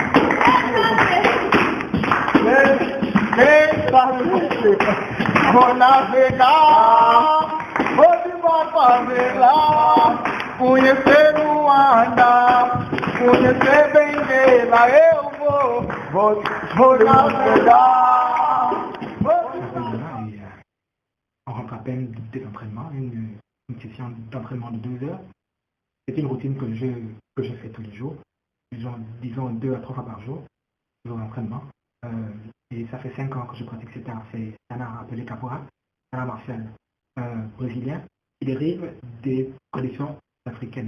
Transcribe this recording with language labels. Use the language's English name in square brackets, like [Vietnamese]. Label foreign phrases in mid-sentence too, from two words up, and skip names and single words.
[Portuguese] Quem sabe você? Vou navegar, vou devagar lá, conhecer o andar, conhecer bem dela, eu vou navegar. [French] On rentre à peine des entraînements, une session d'entraînement de 2 heures. C'est une routine que je fais tous les jours, disons 2 à 3 fois par jour, d'entraînement. Et ça fait 5 ans que je pratique cet art. C'est un art appelé capoeira, un art martial brésilien qui dérive des traditions africaines.